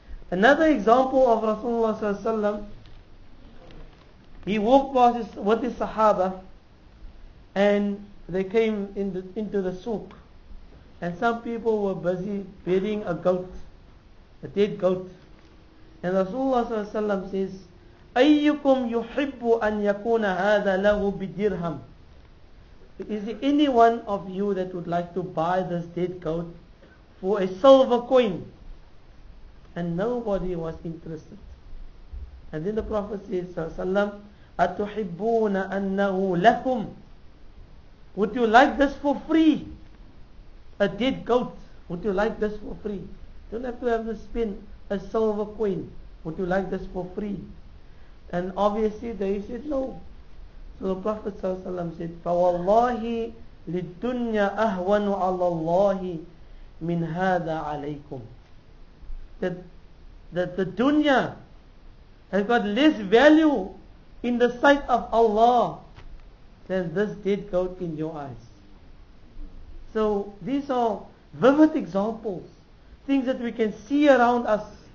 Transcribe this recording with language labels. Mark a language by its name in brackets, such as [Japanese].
[English] Another example of Rasulullah sallallahu alaihi wasallam, he walked past with his Sahaba, and they came into the souk, and some people were busy burying a goat, a dead goat. And Rasulullah sallallahu alaihi wasallam says, [Arabic] أيكم يحب أن يكون هذا له بدرهم? [English] Is there any one of you that would like to buy this dead goat for a silver coin? And nobody was interested. And then the Prophet says, sallallahu [Arabic] أتحبون أنه لكم? [English] Would you like this for free? A dead goat. Would you like this for free? You don't have to spend a silver coin. Would you like this for free? And obviously they said no. So the Prophet ﷺ said, [Arabic] فَوَاللَّهِ لِلدُّنْيَا أَهْوَنُ عَلَى اللَّهِ مِنْ هَذَا عَلَيْكُمْ. [English] That the dunya has got less value in the sight of Allah than this dead goat in your eyes. So these are vivid examples, things that we can see around us.